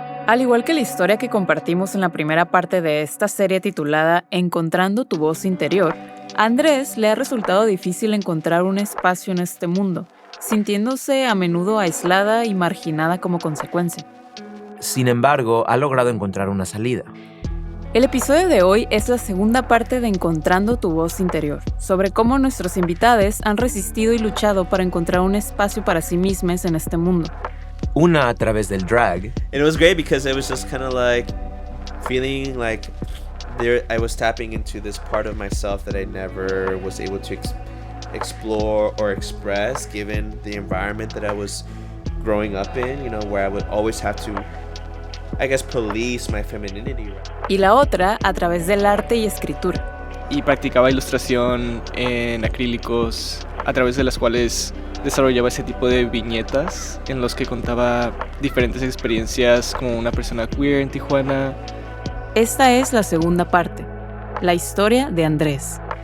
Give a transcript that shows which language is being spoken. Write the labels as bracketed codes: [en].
[es] Al igual que la historia que compartimos en la primera parte de esta serie titulada Encontrando tu voz interior, a Andrés le ha resultado difícil encontrar un espacio en este mundo, sintiéndose a menudo aislada y marginada como consecuencia. Sin embargo, ha logrado encontrar una salida. El episodio de hoy es la segunda parte de Encontrando tu voz interior, sobre cómo nuestros invitados han resistido y luchado para encontrar un espacio para sí mismos en este mundo. Una a través del drag. [en] And it was great because it was just kind of like feeling like there I was tapping into this part of myself that I never was able to explore or express given the environment that I was growing up in, you know, where I would always have to, I guess, police my femininity. [es] Y la otra a través del arte y escritura. Y practicaba ilustración en acrílicos, a través de las cuales desarrollaba ese tipo de viñetas en los que contaba diferentes experiencias como una persona queer en Tijuana. Esta es la segunda parte, la historia de Andrés.